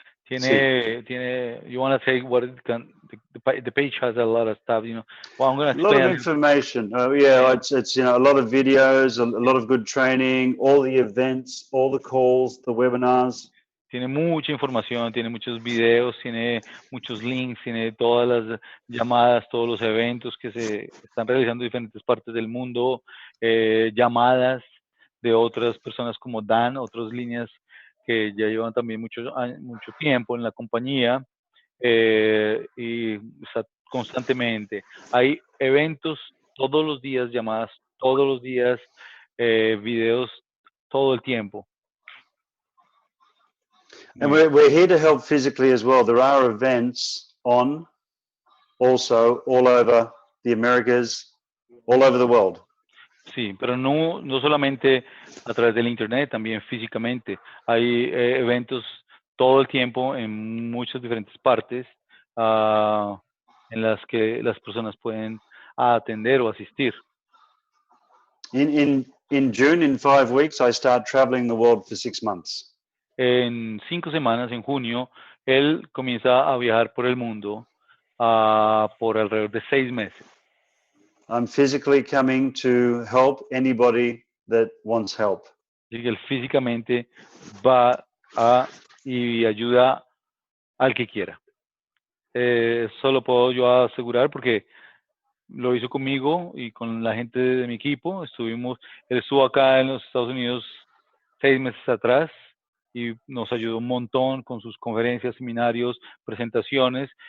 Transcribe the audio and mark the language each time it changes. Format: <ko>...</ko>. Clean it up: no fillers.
<en>You want to say what it can, the page has a lot of stuff, Well, I'm going to A lot of explain. information. It's a lot of videos, a lot of good training, all the events, all the calls, the webinars.</en> <es>Tiene mucha información, tiene muchos videos, tiene muchos links, tiene todas las llamadas, todos los eventos que se están realizando en diferentes partes del mundo, llamadas de otras personas como Dan, otras líneas que ya llevan también mucho tiempo en la compañía, y está constantemente. Hay eventos todos los días, llamadas todos los días, videos todo el tiempo.</es> <en>And we're here to help physically as well. There are events on also all over the Americas, all over the world.</en> <es>Sí, pero no solamente a través del internet, también físicamente. Hay eventos todo el tiempo en muchas diferentes partes, en las que las personas pueden atender o asistir.</es> <en>In June, in 5 weeks, I start traveling the world for 6 months.</en> <es>En 5 semanas, en junio, él comienza a viajar por el mundo por alrededor de 6 meses.</es> <en>I'm physically coming to help anybody that wants help.</en> <es>Así que él físicamente va y ayuda al que quiera. Eso lo puedo yo asegurar porque lo hizo conmigo y con la gente de mi equipo. Él estuvo acá en los Estados Unidos 6 meses atrás y nos ayudó un montón con sus conferencias, seminarios, presentaciones.</es>